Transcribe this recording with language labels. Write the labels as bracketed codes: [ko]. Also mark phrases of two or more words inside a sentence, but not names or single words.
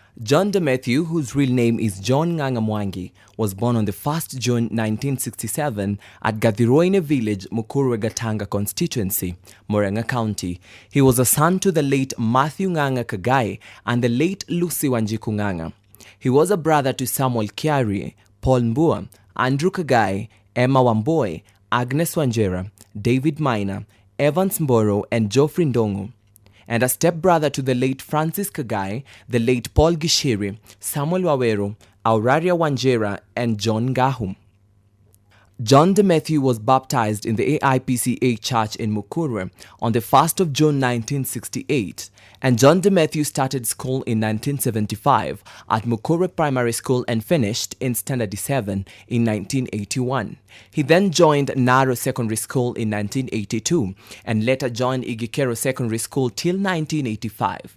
[en] John Mathew, whose real name is John Ng'ang'a Mwangi, was born on the 1st June 1967 at Gathiroine village, Mukurwe Gatanga constituency, Murang'a County. He was a son to the late Mathew Ng'ang'a Kagai and the late Lucy Wanjiku Ng'ang'a. He was a brother to Samuel Kiari, Paul Mbua, Andrew Kagai, Emma Wamboi, Agnes Wanjera, David Maina, Evans Mboro, and Geoffrey Ndongo, and a stepbrother to the late Francis Kagai, the late Paul Gishiri, Samuel Wawero, Auraria Wanjera, and John Gahum. John Mathew was baptized in the AIPCA church in Mukurwe on the 1st of June 1968, and John Mathew started school in 1975 at Mukurwe Primary School and finished in Standard 7 in 1981. He then joined Naro Secondary School in 1982 and later joined Igikero Secondary School till 1985.